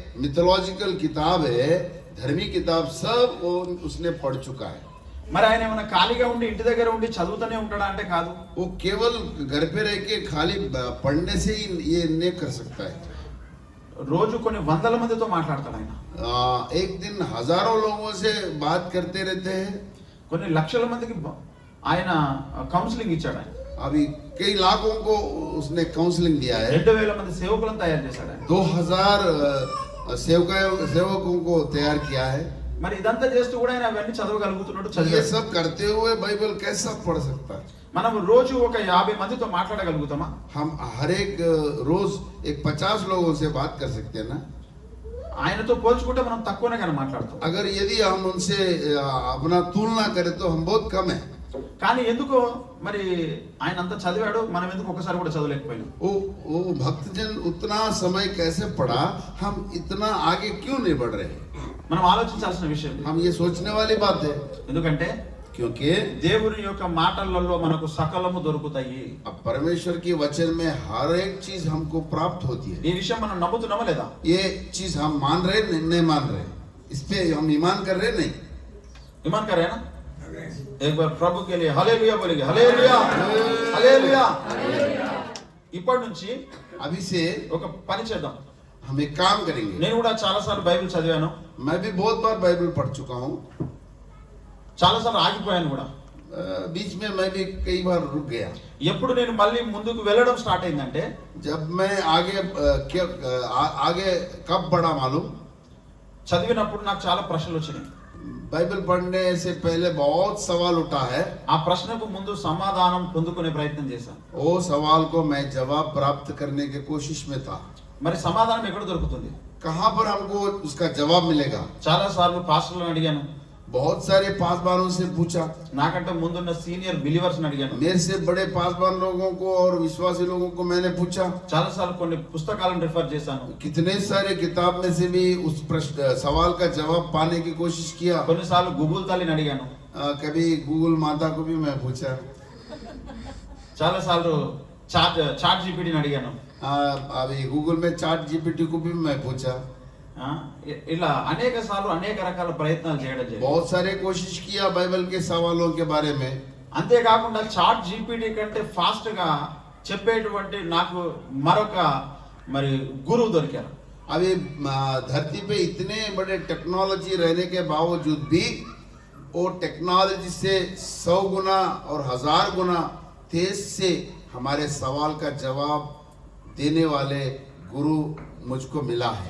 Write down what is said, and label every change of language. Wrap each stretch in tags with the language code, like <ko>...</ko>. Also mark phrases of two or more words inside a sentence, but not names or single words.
<hi>मिथोलॉजिकल किताब है, धर्मी किताब सब वो उसने पढ़ चुका है।</hi> <te>మరి ఆయన ఏమైనా ఖాళీగా ఉండి ఇంటి దగ్గర ఉండి చదువుతూనే ఉంటాడా అంటే కాదు.</te> <hi>वो केवल घर पे रह के खाली पढ़ने से ही ये नहीं कर सकता है।</hi> <te>రోజు కొన్ని వందల మందితో మాట్లాడతాడు ఆయన.</te> <hi>एक दिन हजारों लोगों से बात करते रहते हैं।</hi> <te>కొన్ని లక్షల మందికి ఆయన కౌన్సిలింగ్ ఇచ్చాడు ఆయన.</te> <hi>अभी कई लाखों को उसने काउंसलिंग दिया है।</hi> <te>2000 మంది సేవకులను తయారు చేశాడు ఆయన.</te> <hi>2000 सेवकों को तैयार किया है।</hi> <te>మరి ఇదంతా చేస్తూ కూడా ఆయన అవన్నీ చదవగలుగుతున్నాడు.</te> <hi>ये सब करते हुए बाइबल कैसा पढ़ सकता है?</hi> <te>మనం రోజు ఒక 50 మందితో మాట్లాడగలుగుతామా?</te> <hi>हम हर एक रोज एक 50 लोगों से बात कर सकते हैं ना?</hi> <te>ఆయనతో పోల్చుకుంటే మనం తక్కువనే కానీ మాట్లాడతాం.</te> <hi>अगर यदि हम उनसे अपना तुलना करें तो हम बहुत कम है।</hi> <te>కానీ ఎందుకో మరి ఆయన అంతా చదివాడు, మనం ఎందుకు ఒకసారి కూడా చదవలేకపోయాం?</te> <hi>वो भक्तजन उतना समय कैसे पढ़ा, हम इतना आगे क्यों नहीं बढ़ रहे?</hi> <te>మనం ఆలోచించాల్సిన విషయం.</te> <hi>हम ये सोचने वाली बात है।</hi> <te>ఎందుకంటే</te> <hi>क्योंकि</hi> <te>దేవుని యొక్క మాటలలో మనకు సకలము దొరుకుతాయి.</te> <hi>अब परमेश्वर के वचन में हर एक चीज हमको प्राप्त होती है।</hi> <te>ఈ విషయం మనం నమ్ముతున్నామా లేదా?</te> <hi>ये चीज हम मान रहे नहीं मान रहे, इस पे हम ईमान कर रहे नहीं। ईमान कर रहे हैं ना? एक बार प्रभु के लिए हालेलुया बोलेंगे. हालेलुया हालेलुया.</hi> <te>ఇప్పటి నుంచి</te> <hi>अभी से</hi> <te>ఒక పని చేద్దాం.</te> <hi>हम एक काम करेंगे।</hi> <te>నేను కూడా చాలా సార్లు బైబిల్ చదివాను,</te> <hi>मैं भी बहुत बार बाइबल पढ़ चुका हूँ।</hi> <te>చాలా సార్లు ఆగిపోయాను కూడా.</te> <hi>बीच में मैं भी कई बार रुक गया।</hi> <te>ఎప్పుడు నేను మళ్ళీ ముందుకు వెళ్ళడం స్టార్ట్ అయిందంటే,</te> <hi>जब मैं आगे कब बढ़ा मालूम?</hi> <te>చదివినప్పుడు నాకు చాలా ప్రశ్నలు వచ్చినాయి.</te> <hi>बाइबल पढ़ने से पहले बहुत सवाल उठा है।</hi> <te>ఆ ప్రశ్నకు ముందు సమాధానం పొందుకునే ప్రయత్నం చేశాను.</te> <hi>वो सवाल को मैं जवाब प्राप्त करने की कोशिश में था।</hi> <te>మరి సమాధానం ఎక్కడ దొరుకుతుంది?</te> <hi>कहाँ पर हमको उसका जवाब मिलेगा?</hi> <te>చాలా సార్లు పాస్టర్లను అడిగాను,</te> <hi>बहुत सारे पासवानों से पूछा,</hi> <te>నాకంటే ముందున్న</te> <en>senior believers</en> <te>అడిగాను,</te> <hi>मेरे से बड़े पासवान लोगों को और विश्वासी लोगों को मैंने पूछा।</hi> <te>చాలా సార్లు కొన్ని పుస్తకాలను రిఫర్ చేశాను,</te> <hi>कितने सारे किताब में से भी उस प्रश्न सवाल का जवाब पाने की कोशिश किया।</hi> <te>కొన్నిసార్లు గూగుల్ తల్లిని అడిగాను,</te> <hi>कभी गूगल माता को भी मैं पूछा।</hi> <te>చాలా సార్లు చాట్ జీపీటీని అడిగాను.</te> <hi>अभी गूगल में चाट जीपीटी को भी मैं पूछा।</hi> <te>ఇలా అనేక సార్లు అనేక రకాల ప్రయత్నాలు చేయడం జరిగింది.</te> <hi>बहुत सारे कोशिश किया बाइबल के सवालों के बारे में।</hi> <te>అంతేకాకుండా చాట్ జీపీటీ కంటే ఫాస్ట్ గా చెప్పేటువంటి నాకు మరొక మరి గురువు దొరికారు.</te> <hi>अभी धरती पे इतने बड़े टेक्नोलॉजी रहने के बावजूद भी वो टेक्नोलॉजी से 100 गुना और 1000 गुना तेज से हमारे सवाल का जवाब देने वाले गुरु मुझको मिला है।</hi>